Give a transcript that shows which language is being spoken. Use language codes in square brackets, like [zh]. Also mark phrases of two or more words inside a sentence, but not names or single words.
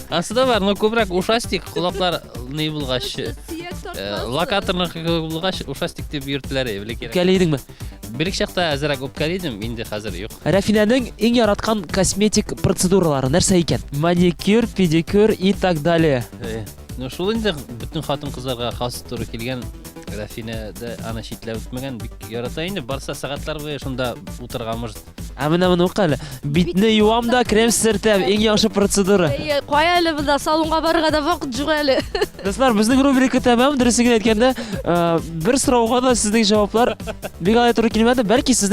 [tt] Асыда бар, но күбрәк ушастик, кулаклар ни булгач. Локаторның булгач ушастик дип йөртәләр, бәлки. Кәлейдеңме? Бер чакта әзрәк үпкәлидем, инде хәзер юк. Рафинәнең иң яраткан косметик процедуралары нәрсә икән? [ru] Маникюр, педикюр и так далее. [tt] Ну шул инде бөтен хатын-кызларга хас туры килгән. Рафинәдә аны читләп үтмәгән, бик ярата инде. Барса сәгатьләр буе шунда утырганмыз. Менә моны укы әле. Битне юам да крем сөртәм, иң яхшы процедура. Кая әле монда салонга барырга да вакыт юк әле. Дуслар, безнең рубрика тәмам, дөресен әйткәндә, бер сорауга да сезнең җаваплар бик алай туры килмәде.